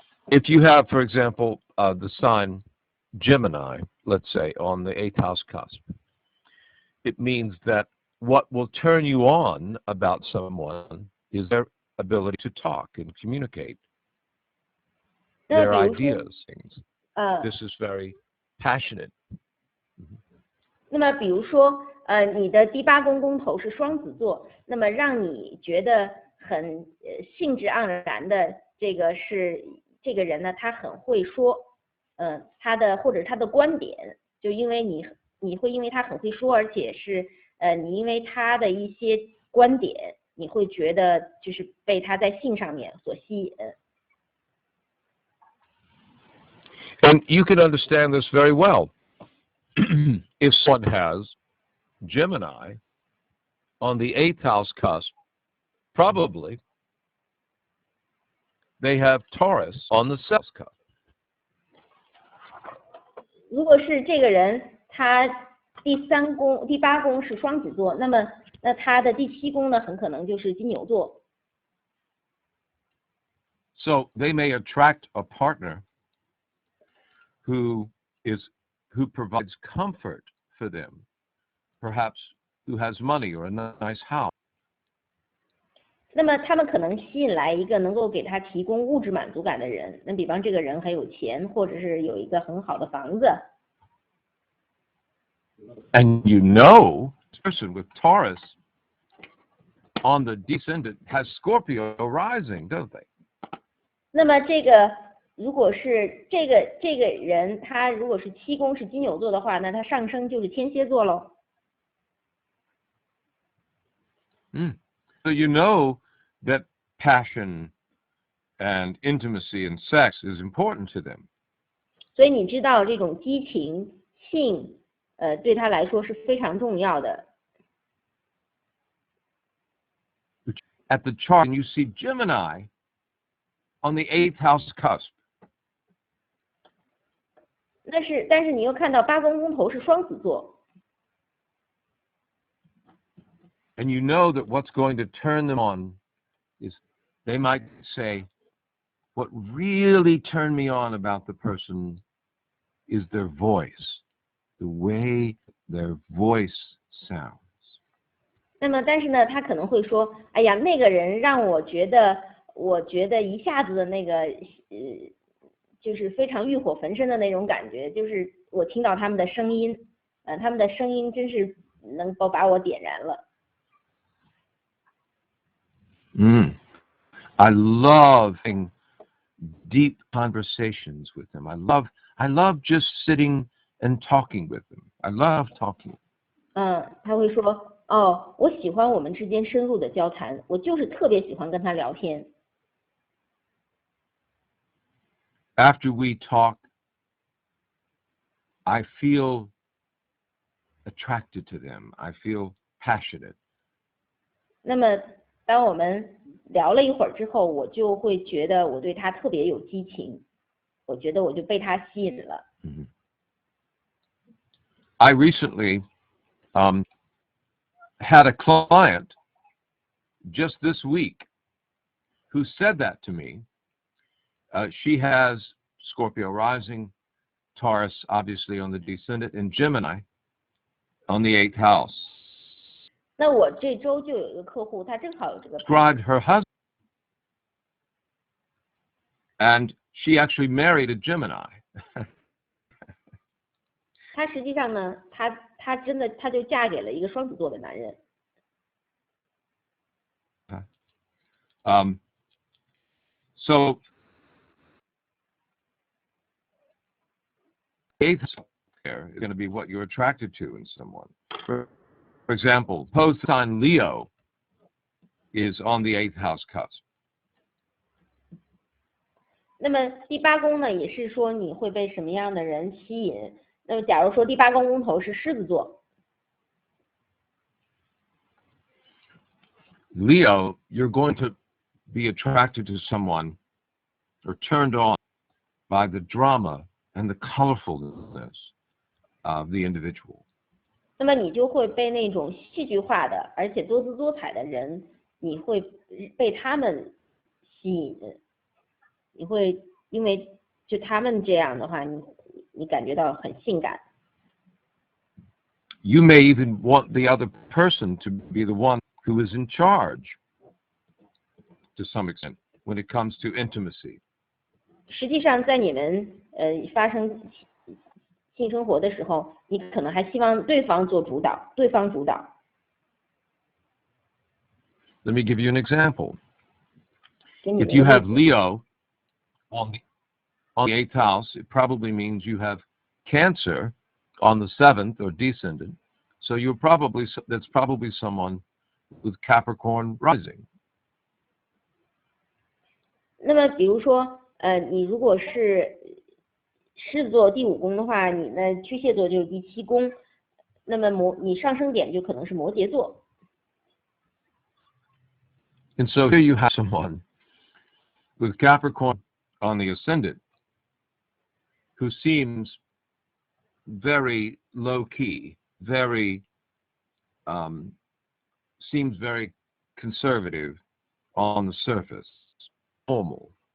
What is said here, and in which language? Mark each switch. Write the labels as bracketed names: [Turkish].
[English] If you have, for example, the sign Gemini, let's say, on the 8th house cusp, it means that what will turn you on about someone is their ability to talk and communicate their ideas. Things. This is very passionate. [Chinese] 那么，比如说，你的第8宫宫头是双子座，那么让你觉得很兴致盎然的，这个是这个人呢，他很会说，他的或者他的观点，就因为你会因为他很会说，而且是你因为他的一些观点，你会觉得就是被他在性上面所吸引。 [English] And you can understand this very well if someone has Gemini on the 8th house cusp. Probably they have Taurus on the 7th cusp. [Chinese] 如果是这个人，他第8宫是双子座，那他的第7宫呢，很可能就是金牛座。 [English] So they may attract a partner who provides comfort for them, perhaps who has money or a nice house. [Chinese] 那么他们可能吸引来一个能够给他提供物质满足感的人，那比方这个人很有钱，或者是有一个很好的房子。 [English] And you know, this person with Taurus on the descendant has Scorpio rising, don't they? [Chinese] 那么这个如果是这个人，他如果是7宫是金牛座的话，那他上升就是天蝎座喽。 [English] So you know that passion and intimacy and sex is important to them. [Chinese] 所以你知道这种激情、性，对他来说是非常重要的。 [English] At the chart, and you see Gemini on the 8th house cusp. [Chinese] 但是你又看到8宫宫头是双子座。 [English] And you know that what's going to turn them on is they might say, what really turned me on about the person is their voice, the way their voice sounds. [Chinese] 那么，但是呢，他可能会说，哎呀，那个人让我觉得一下子的那个就是非常欲火焚身的那种感觉，就是我听到他们的声音，他们的声音真是能够把我点燃了。 [English] I love having deep conversations with them. I love just sitting and talking with them. I love talking. [Chinese] 他会说，哦，我喜欢我们之间深入的交谈，我就是特别喜欢跟他聊天。 [English] After we talk, I feel attracted to them. I feel passionate. [Chinese] 那么，当我们聊了一会儿之后，我就会觉得我对他特别有激情，我觉得我就被他吸引了。 [English] I recently had a client just this week who said that to me. She has Scorpio rising, Taurus obviously on the descendant, and Gemini on the 8th house. [Chinese] 那我这周就有一个客户，他正好有这个 [English] described her husband, and she actually married a Gemini. [Chinese] 他实际上呢，他真的就嫁给了一个双子座的男人。 [English] So eighth there is going to be what you're attracted to in someone. For example, suppose the sign Leo is on the 8th house cusp. [Chinese] 那么第八宫呢，也是说你会被什么样的人吸引？那么假如说第八宫宫头是狮子座， [English] Leo, you're going to be attracted to someone or turned on by the drama and the colorfulness of the individual. [Chinese] 那么你就会被那种戏剧化的而且多姿多彩的人，你会被他们吸引，你会因为就他们这样的话，你感觉到很性感。 [English] You may even want the other person to be the one who is in charge to some extent when it comes to intimacy. [Chinese] 实际上，在你们发生性生活的时候，你可能还希望对方做主导，对方主导。 [English] Let me give you an example. [Chinese] 给你 [English] If you have Leo on the 8th house, it probably means you have Cancer on the 7th or descendant. So that's probably someone with Capricorn rising. [Chinese] 那么比如说，你如果是狮子座第5宫的话，你的巨蟹座就是第7宫，那么你上升点就可能是摩羯座。 [English] And so here you have someone with Capricorn on the ascendant who seems very low-key, seems very conservative on the surface, formal.